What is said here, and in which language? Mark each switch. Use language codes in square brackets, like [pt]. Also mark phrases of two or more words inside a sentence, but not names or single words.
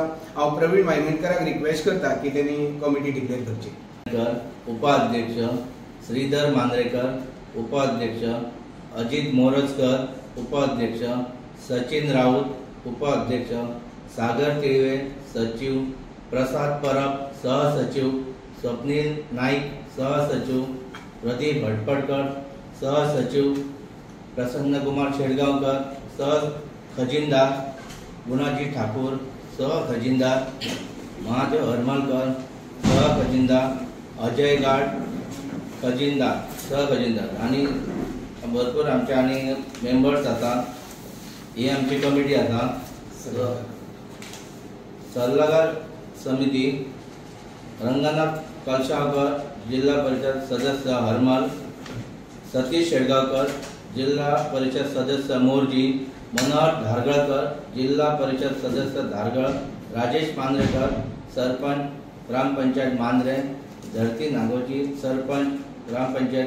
[kok] हांव प्रवीण वायंगणकराक रिक्वेस्ट करता की तेणी कमिटी डिक्लेअर करची। उपाध्यक्ष श्रीधर मांद्रेकर, उपाध्यक्ष अजित मोरजकर, उपाध्यक्ष सचिन राऊत, उपाध्यक्ष सागर तिळवे, सचिव प्रसाद परब, सहसचिव स्वप्नील नाईक, सहसचिव प्रदीप भटपडकर, सहसचिव प्रसन्न कुमार शेडगावकर, सह खजिनदार गुणाजी ठाकूर, सह खजिनदार महादेव हरमलकर, सह खजिनदार अजय गाड, खजिनदार सह खजिनदार आणि भरपूर आमचे आणि मेंबर्स आसा। ही आमची कमिटी आसा। सल्लागार समिती रंगनाथ कलशावकर, जिल्हा परिषद सदस्य हरमल, सतीश शेडगावकर, जिल्हा परिषद सदस्य मोरजी, मनोहर धारगळकर, जिल्हा परिषद सदस्य धारगळ, राजेश मांद्रेकर, सरपंच ग्रामपंचायत मांद्रे, धरती नागोजी, सरपंच ग्रामपंचायत